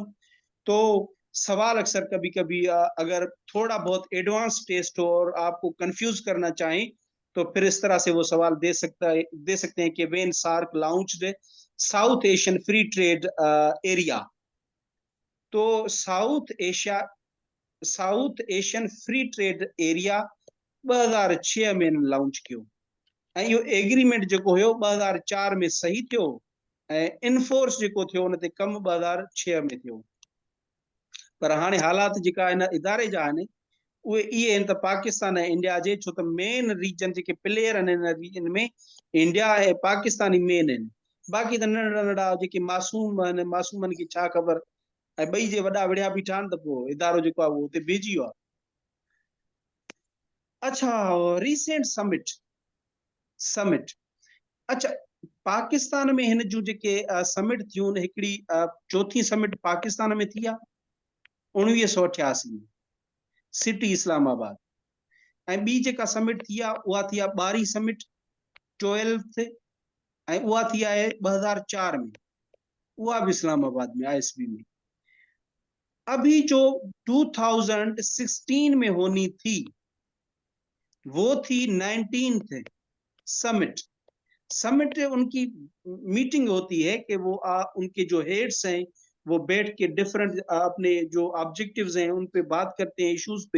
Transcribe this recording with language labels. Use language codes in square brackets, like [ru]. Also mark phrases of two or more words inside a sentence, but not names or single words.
[hi] तो सवाल अक्सर कभी कभी अगर थोड़ा बहुत एडवांस टेस्ट हो और आपको कंफ्यूज करना चाहें तो फिर इस तरह से वो सवाल दे सकते हैं कि [en] when SAARC launched South Asian Free Trade Area. [sd] तो साउथ एशियन फ्री ट्रेड एरिया 2006 में लॉन्च कियो। ऐं इहो एग्रीमेंट जेको हुयो 2004 में सही थियो ऐं इनफोर्स जेको थियो उन ते कम 2006 में थियो। पर हाणे हालात जेका इन इदारे जा आहिनि उहे इहे आहिनि त पाकिस्तान ऐं इंडिया जे, छो त [en] main region [sd] जेके प्लेयर आहिनि इन रीजन में इंडिया ऐं पाकिस्तान ई मेन आहिनि। बाक़ी त नंढड़ा नंढड़ा जेके मासूम आहिनि, मासूमनि खे छा ख़बर, ऐं ॿई जे वॾा विढ़िया बीठा आहिनि त पोइ इदारो जेको आहे उहो हुते बीहजी वियो आहे। [en] अच्छा, recent summit. [sd] अच्छा, पाकिस्तान में हिन जूं जेके समिट थियूं आहिनि, हिकिड़ी चौथी समिट पाकिस्तान में थी आहे 1988 में, सिटी इस्लामाबाद। ऐं ॿी जेका समिट थी आहे उहा थी आहे ॿारहीं समिट 12th, ऐं उहा थी आहे 2004 में, उहा भी इस्लामाबाद में आईएसबी में। [hi] अभी जो 2016 में होनी थी वो थी 19th समिट। समिट उनकी मीटिंग होती है कि वो उनके जो हेड्स हैं वो बैठ के डिफरेंट अपने जो ऑब्जेक्टिव्स हैं उन पे बात करते हैं, इश्यूज पे।